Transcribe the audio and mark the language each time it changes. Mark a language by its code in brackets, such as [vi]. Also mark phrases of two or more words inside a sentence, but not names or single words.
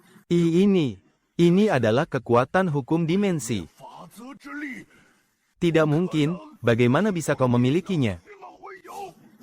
[id] Ini adalah kekuatan hukum dimensi. [zh] 法则之力 [id] Tidak mungkin, bagaimana bisa kau memilikinya? [zh] 怎么会有？